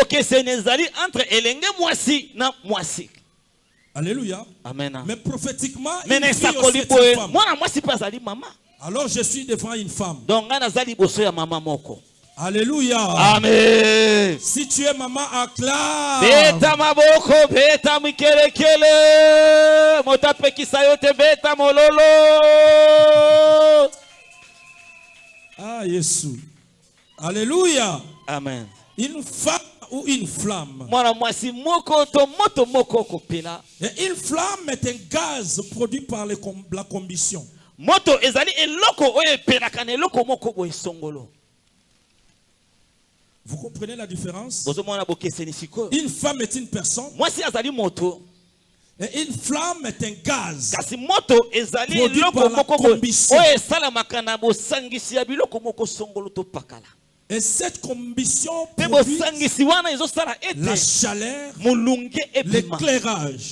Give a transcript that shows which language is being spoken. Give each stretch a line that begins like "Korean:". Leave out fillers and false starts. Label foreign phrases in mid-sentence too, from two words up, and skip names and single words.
French: Alléluia. Amen. Mais prophétiquement, une fille aussi est une femme. Alors je suis devant une femme. Alléluia. Amen. Si tu es maman, acclame.
Lingala: Beta maboko, beta mikelekele. Motape kisayote beta mololo.
French: Ah, Jésus. Alléluia. Amen. Une femme ou une flamme? Et une flamme est un gaz produit par la combustion.
Lingala: Moto ezali eloko oye pelakane eloko moko boye songolo.
French: Vous comprenez la différence? Une femme est une personne. Et une flamme est un gaz produit par la combustion. Et cette combustion produit la chaleur, l'éclairage.